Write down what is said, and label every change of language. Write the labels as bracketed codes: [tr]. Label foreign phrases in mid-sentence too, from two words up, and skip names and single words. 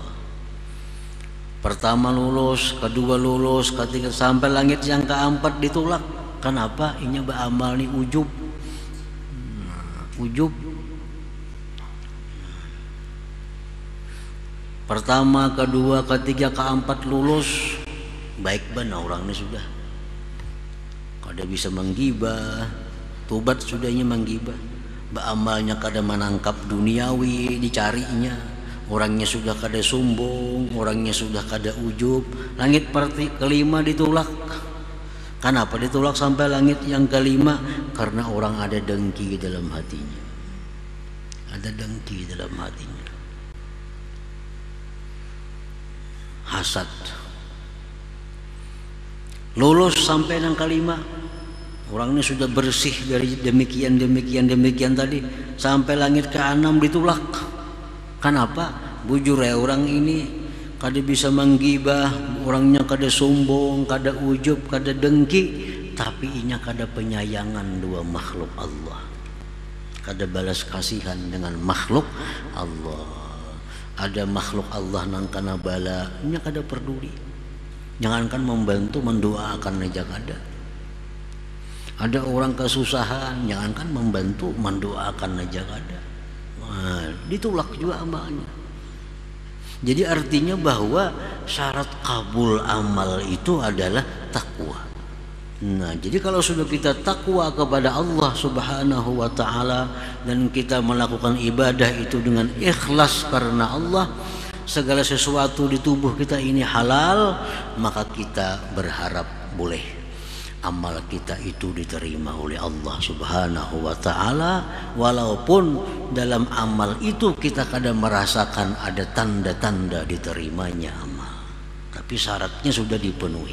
[id] Pertama lulus, kedua lulus, ketiga sampai langit yang keempat ditolak. [bjn] Kenapa? Inya beramal nih ujub. Pertama, kedua, ketiga, keempat lulus, baik benar orang ini sudah. Kada bisa menggibah, tobat sudahnya menggibah, beramalnya kada menangkap duniawi dicarinya. Orangnya sudah kada sombong, orangnya sudah kada ujub. [id] Langit kelima ditolak. Kenapa ditolak sampai langit yang kelima? Karena orang ada dengki dalam hatinya. Ada dengki dalam hatinya. Hasad. Lulus sampai yang kelima. Orangnya sudah bersih dari demikian tadi. Sampai langit ke-6 ditolak. Kenapa? [bjn] Bujur ya orang ini kada bisa menggibah, orangnya kada sombong, kada ujub, kada dengki, tapi inya kada penyayangan dua makhluk Allah, kada balas kasihan dengan makhluk Allah. Ada makhluk Allah nang kana bala, inya kada peduli, jangankan membantu mendoakan aja kada. Ada orang kesusahan, jangankan membantu mendoakan aja kada. [id] Nah, ditolak juga amalnya. Jadi artinya bahwa syarat kabul amal itu adalah takwa. Nah, jadi kalau sudah kita takwa kepada Allah [ar] سبحانه وتعالى [id] dan kita melakukan ibadah itu dengan ikhlas karena Allah, segala sesuatu di tubuh kita ini halal, maka kita berharap boleh amal kita itu diterima oleh Allah [ar] سبحانه وتعالى, [id] walaupun dalam amal itu kita kadang merasakan ada tanda-tanda diterimanya amal, tapi syaratnya sudah dipenuhi.